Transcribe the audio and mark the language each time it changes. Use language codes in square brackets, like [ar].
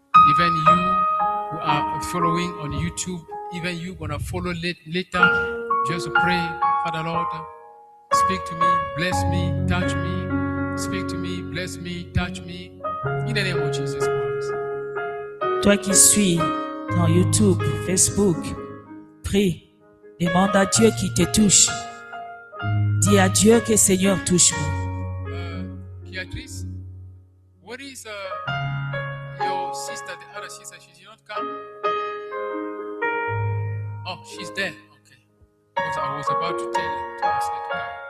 [en] Even you who are following on YouTube, even you gonna follow later, just pray, Father Lord, speak to me, bless me, touch me. Speak to me, bless me, touch me. In the name of Jesus Christ. [fr] Toi qui suis dans YouTube, Facebook, prie. Demande à Dieu qui te touche. Dis à Dieu que Seigneur touche-moi. [en] Beatrice, what is your sister, the other sister? She did not come? Oh, she's there. Okay. Because I was about to tell you to ask her to come.